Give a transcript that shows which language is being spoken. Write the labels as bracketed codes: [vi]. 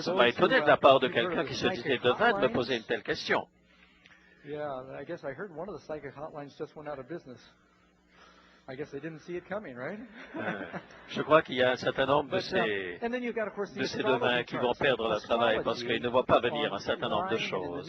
[fr] Ça m'a étonné de la part de quelqu'un qui se disait devin de me poser une telle question. [en] Yeah, I guess I heard one of the psychic hotlines just went out of business. I guess they didn't see it coming, right? [fr] Je crois qu'il y a un certain nombre de ces devins qui vont perdre leur travail parce qu'ils ne voient pas venir un certain nombre de choses.